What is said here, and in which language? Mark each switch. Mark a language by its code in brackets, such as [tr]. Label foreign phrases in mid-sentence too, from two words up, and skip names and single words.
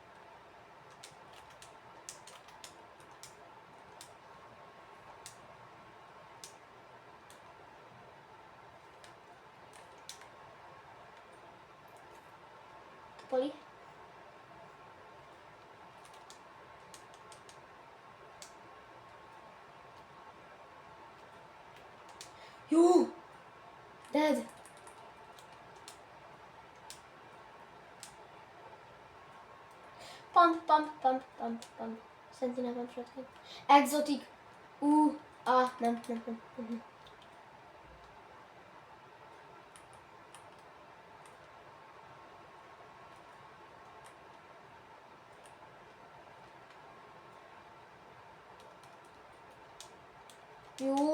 [hu] Poli. Jó! [en] Dead! Pump. Sentinel pump shotgun. Exotic! [hu] Nem. Jó!